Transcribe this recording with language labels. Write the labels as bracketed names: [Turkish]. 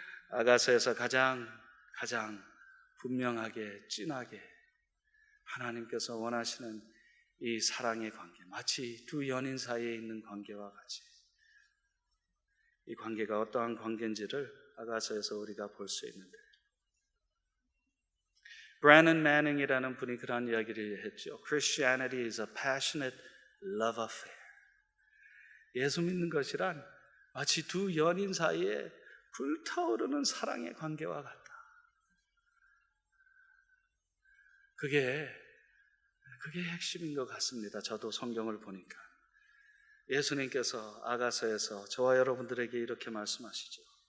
[Korean] 아가서에서 가장 분명하게 진하게 하나님께서 원하시는 이 사랑의 관계, 마치 두 연인 사이에 있는 관계와 같이 이 관계가 어떠한 관계인지를 아가서에서 우리가 볼 수 있는데, 브래넌 매닝이라는 분이 그런 이야기를 했죠. [English] Christianity is a passionate love affair. [Korean] 예수 믿는 것이란 마치 두 연인 사이에 불타오르는 사랑의 관계와 같다. 그게 핵심인 것 같습니다. 저도 성경을 보니까 예수님께서 아가서에서 저와 여러분들에게 이렇게 말씀하시죠.